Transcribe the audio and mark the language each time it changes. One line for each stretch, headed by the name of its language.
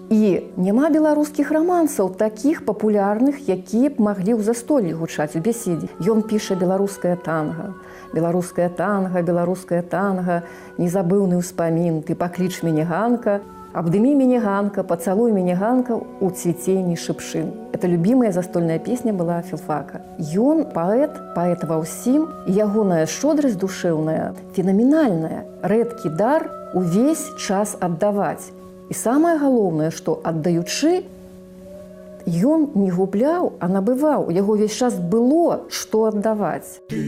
Belarusian: І няма беларускіх рамансаў, такіх папулярных, якія б маглі ў застоллі гучаць у беседзе. Ён піша беларускае танга. Беларускае танга, беларускае танга, незабыўны ўспамін, ты пакліч мяне Ганка, «Абдымі мяне Ганка, пацалуй мяне Ганка у цвіценні шыпшын».
Russian: Это любимая застольная песня была філфака.
Belarusian: Ён паэт ва ўсім, і ягоная шчодрасць душэўная, фенаменальная, рэдкі дар увесь час аддаваць. І самае галоўнае, што аддаючы, ён не губляў, а набываў. У яго ўвесь час было, што аддаваць.